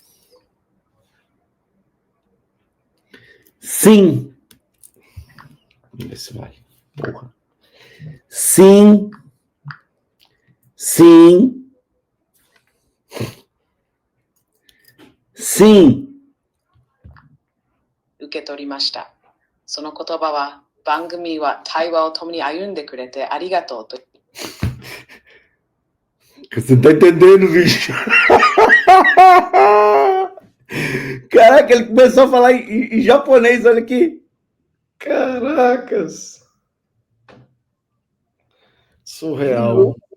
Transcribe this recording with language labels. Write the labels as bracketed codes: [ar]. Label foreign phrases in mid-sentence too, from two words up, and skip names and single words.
[pt] Sim. Vamos ver se vai. Porra. Sim. Sim. Sim. [ja] 受け取りました。その言葉は番組は対話を共に歩んでくれてありがとう. [pt] Você não tá entendendo, bicho. Caraca, ele começou a falar em japonês, olha aqui. Caracas! Surreal.